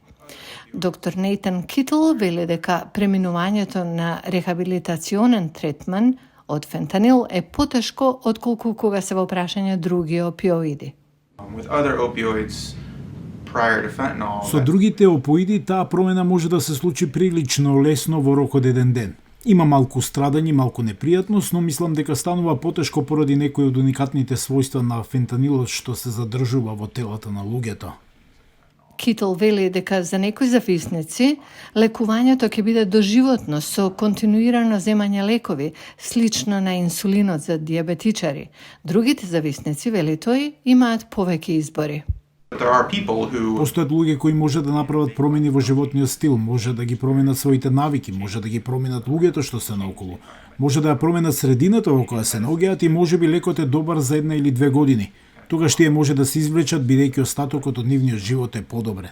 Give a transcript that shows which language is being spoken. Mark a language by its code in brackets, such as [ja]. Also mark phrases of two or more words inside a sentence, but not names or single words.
[mk] Доктор Нейтан Китл вели дека преминувањето на рехабилитационен третман од фентанил е потешко отколку кога се во прашање други опиоиди. [en] With other opioids prior to fentanyl. [mk] Со другите опоиди таа промена може да се случи прилично лесно во рок од еден ден. Има малку страдање, малку непријатност, но мислам дека станува потешко поради некои од уникатните својства на фентанилот што се задржува во телата на луѓето. Китл вели дека за некои зависници лекувањето ќе биде доживотно со континуирано земање лекови, слично на инсулинот за диабетичари. Другите зависници, вели тој, имаат повеќе избори. [en] There are people who [mk] Постојат луѓе кои може да направат промени во животниот стил, може да ги променат своите навики, може да ги променат луѓето што се наоколу, може да ја променат средината во која се наоѓаат и можеби лекот е добар за 1 или 2 години. Тогаш тие може да се извлечат бидејќи остатокот од нивниот живот е подобрен.